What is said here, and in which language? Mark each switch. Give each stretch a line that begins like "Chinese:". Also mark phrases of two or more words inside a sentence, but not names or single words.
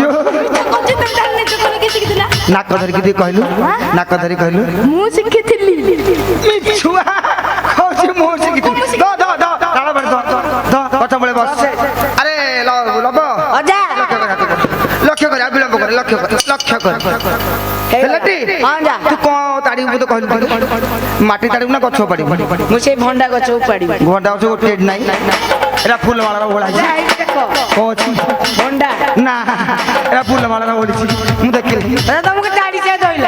Odia: କହୁଛି ତମେ ତାହେଲେ ନିଜ କଲେ କିଏ ଶିଖିଥିଲା ନାକ ଧରିକି ଟିକେ କହିଲୁ ନାକ ଧରି କହିଲୁ ମୁଁ ଶିଖିଥିଲି ଛୁଆ କହୁଛି ମୁଁ ଶିଖିଥିଲି ତାଳ ବାଡ଼ି ଗଛ ମୂଳେ ବସ ଆରେ ଲବ ଅଜା ଲକ୍ଷ୍ୟ କରି ଆଉ ବିଳମ୍ବ କରେ ଲକ୍ଷ୍ୟ କର ହେଲାଟି ହଁ ଯା ତୁ କ'ଣ ତାଡ଼ିବୁ ତ କହିଲୁ ମାଟି ତାଡ଼ିବୁ ନା ଗଛ ପାଡ଼ିବୁ ମୁଁ ସେଇ ଭଣ୍ଡା ଗଛ ଉପାଡ଼ିବି ଘଣ୍ଟା ଗଛ ଗୋଟେ ନାହିଁ ଏରା ଫୁଲମାଳାର ଓହଳା ହେଇଛି ଦେଖ କ'ଣ ଅଛି ଭଣ୍ଡା ନା ଏରା ଫୁଲମାଳାର ଓହଳିଛି ମୁଁ ଦେଖିଲି ଅଜା ତମକୁ 40 ଧଇଲା